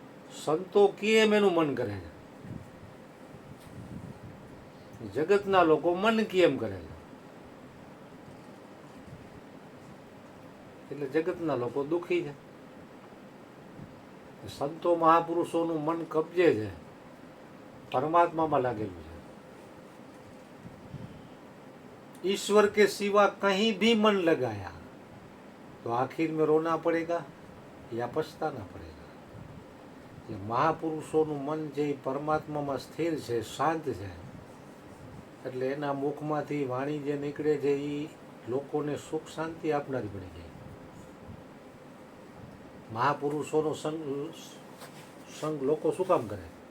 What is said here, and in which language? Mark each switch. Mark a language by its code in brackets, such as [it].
[gu] સંતો કેમ એનું મન કરે છે, જગતના લોકો મન કેમ કરે છે, એટલે જગતના લોકો દુઃખી છે. સંતો મહાપુરુષોનું મન કબજે છે, પરમાત્મામાં લાગેલું છે. [hi] ईश्वर के सिवा कहीं भी मन लगाया तो आखिर में रोना पड़ेगा या पछताना पड़ेगा. [gu] એટલે મહાપુરુષોનું મન જે પરમાત્મામાં સ્થિર છે, શાંત છે, એટલે એના મુખમાંથી વાણી જે નીકળે છે એ લોકોને સુખ શાંતિ આપનારી બની જાય. મહાપુરુષોનો સંગ લોકો શું કામ કરે?